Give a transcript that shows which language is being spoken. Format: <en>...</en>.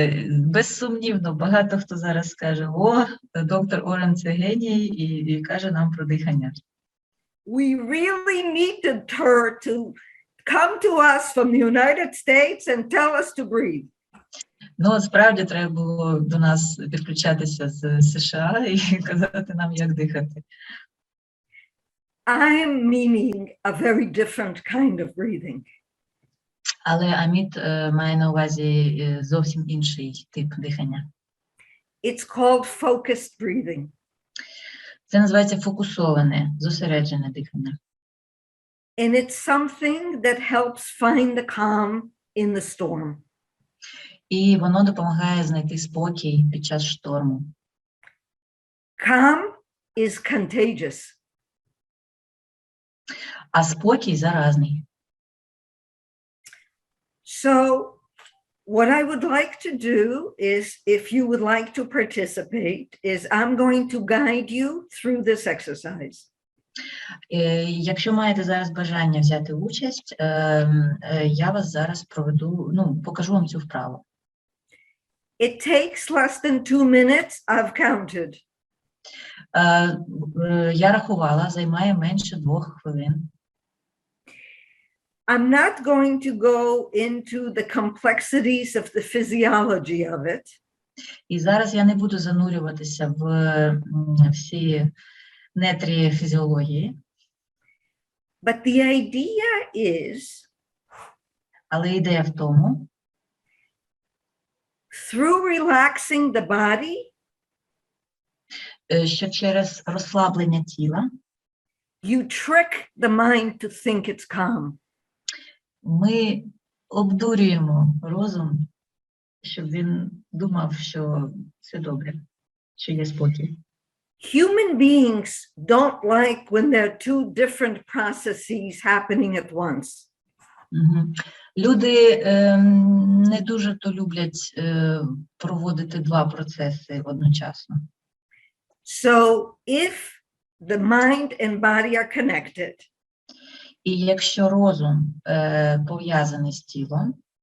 <uk>Безсумнівно, багато хто зараз скаже, о, доктор Орен це геній і каже нам про дихання.</uk> <en>We really needed her to come to us from the United States and tell us to breathe.</en> <uk>Ну, справді, треба було до нас підключатися з США і казати нам, як дихати.</uk> <en>I'm meaning a very different kind of breathing.</en> <uk>Але Аміт має на увазі зовсім інший тип дихання.</uk> <en>It's called focused breathing.</en> <uk>Це називається фокусоване, зосереджене дихання.</uk> <en>And it's something that helps find the calm in the storm.</en> <uk>І воно допомагає знайти спокій під час шторму.</uk> <en>Calm is contagious.</en> <uk>А спокій заразний.</uk> <en>So what I would like to do is, if you would like to participate, is I'm going to guide you through this exercise.</en> <uk>Якщо маєте зараз бажання взяти участь, я вас зараз проведу, покажу вам цю вправу.</uk> <en>It takes less than 2 minutes, I've counted.</en> <uk>Я рахувала, займає менше 2 хвилин.</uk> <en>I'm not going to go into the complexities of the physiology of it.</en> <uk>І зараз я не буду занурюватися в всі нетрі фізіології.</uk> <en>But the idea is,</en> <uk>Але ідея в тому,</uk> <en>through relaxing the body,</en> <uk>що через розслаблення тіла</uk> <en>you trick the mind to think it's calm.</en> <uk>ми обдурюємо розум, щоб він думав, що все добре, що є спокій.</uk> <en>Human beings don't like when there are 2 different processes happening at once.</en> <uk>Люди не дуже то люблять проводити 2 процеси одночасно.</uk> <en>So if the mind and body are connected,</en> <uk>І якщо розум пов'язаний з тілом,</uk>